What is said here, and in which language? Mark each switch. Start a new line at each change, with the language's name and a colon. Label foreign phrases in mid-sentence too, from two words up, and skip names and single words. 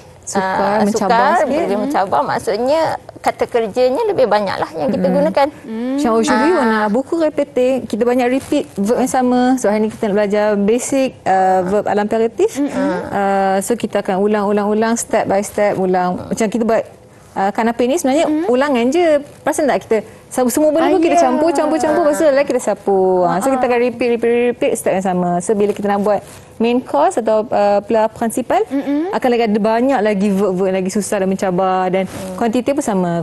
Malay: mencabar sikit. Lebih mencabar, maksudnya kata kerjanya lebih banyaklah yang kita gunakan.
French: Macam aujourd'hui, on a beaucoup répété.
Malay: Kita banyak
English: repeat verb
Malay: yang sama. So, hari ni kita nak belajar
English: basic verb
French: à l'impératif.
Malay: So, kita akan ulang-ulang
English: step by step,
Malay: ulang. Macam kita buat kanape ni sebenarnya ulangan je. Perasan tak kita semua benda pun kita campur. Lepas tu kita sapu. So, kita akan
English: repeat step
Malay: yang sama. So, bila kita nak buat
English: main course
Malay: atau
French: plat principal,
Malay: akan lagi ada banyak lagi verb lagi susah dan mencabar, dan kuantiti pun sama.